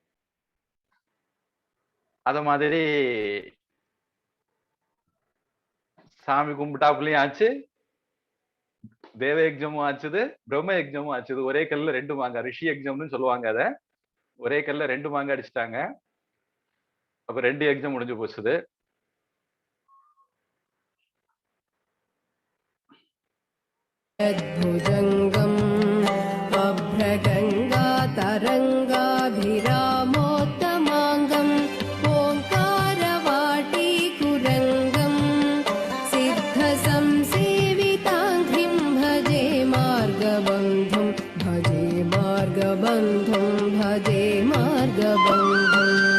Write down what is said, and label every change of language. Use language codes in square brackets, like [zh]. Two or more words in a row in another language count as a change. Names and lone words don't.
[ta] அத மாதிரி சாமி கும்பிட்டாப்புலயும் ஆச்சு, தேவ யஜ்ஞமும் ஆச்சுது, பிரம்ம யஜ்ஞமும் ஆச்சுது. ஒரே கல்ல ரெண்டு மாங்காய், ரிஷி யஜ்ஞம்னு சொல்லுவாங்க. அத ஒரே கல்ல ரெண்டு மாங்காய் அடிச்சுட்டாங்க. அப்ப ரெண்டு யஜ்ஞம் முடிஞ்சு போச்சுது. [sa] भुजङ्गम् अभ्रगङ्गा तरङ्गाभिरामोत्तमाङ्गम् ओङ्कारवाटीकुरङ्गम् सिद्धसंसेविताङ्घ्रिं भजे मार्गबन्धुं भजे मार्गबन्धुं भजे मार्गबन्धुम्